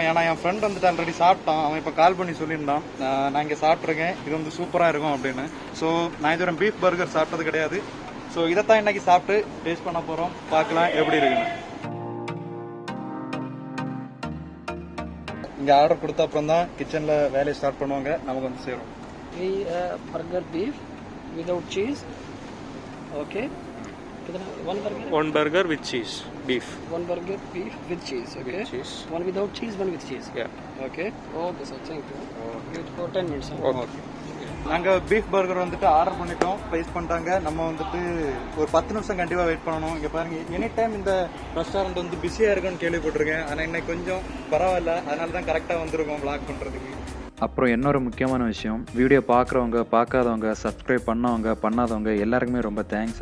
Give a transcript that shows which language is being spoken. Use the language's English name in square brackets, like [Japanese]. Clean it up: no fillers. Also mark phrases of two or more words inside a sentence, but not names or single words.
[Tamil] ஏன்னா என் ஃப்ரெண்ட் வந்துட்டு ஆல்ரெடி சாப்பிட்டான். அவன் இப்போ கால் பண்ணி சொல்லியிருந்தான், நான் இங்கே சாப்பிட்ருக்கேன், இது வந்து சூப்பராக இருக்கும் அப்படின்னு. ஸோ நான் இது ஒரு [English] beef burger [Tamil] சாப்பிட்டது கிடையாது. ஸோ இதைத்தான் இன்னைக்கு சாப்பிட்டு டேஸ்ட் பண்ண போகிறோம். பார்க்கலாம் எப்படி இருக்குன்னு. இங்கே ஆர்டர் கொடுத்த அப்புறம் தான் கிச்சனில் வேலையை ஸ்டார்ட் பண்ணுவாங்க, நமக்கு வந்து சேரும். [English] burger beef without cheese. ओके, one burger with cheese beef. one burger beef with cheese. Okay, with cheese. one without cheese, one with cheese. Yeah. Okay, okay sir, thank you. Wait for 10 minutes. [Tamil] ஓகே, நாங்கள் [English] beef burger [Tamil] வந்துட்டு ஆர்டர் பண்ணிட்டோம். ப்ரைஸ் பண்ணிட்டாங்க. நம்ம வந்துட்டு ஒரு 10 நிமிஷம் கண்டிப்பாக வெயிட் பண்ணணும். இங்கே பாருங்க, [English] any time [Tamil] இந்த ரெஸ்டாரண்ட் வந்து பிஸியாக இருக்குன்னு கேள்விப்பட்டிருக்கேன். ஆனால் இன்னைக்கு கொஞ்சம் பரவாயில்ல, அதனால தான் கரெக்டாக வந்திருக்கோம் vlog பண்ணுறதுக்கு. அப்புறம் இன்னொரு முக்கியமான விஷயம், வீடியோ பார்க்குறவங்க பார்க்காதவங்க, சப்ஸ்கிரைப் பண்ணவங்க பண்ணாதவங்க எல்லாருக்குமே ரொம்ப தேங்க்ஸ்.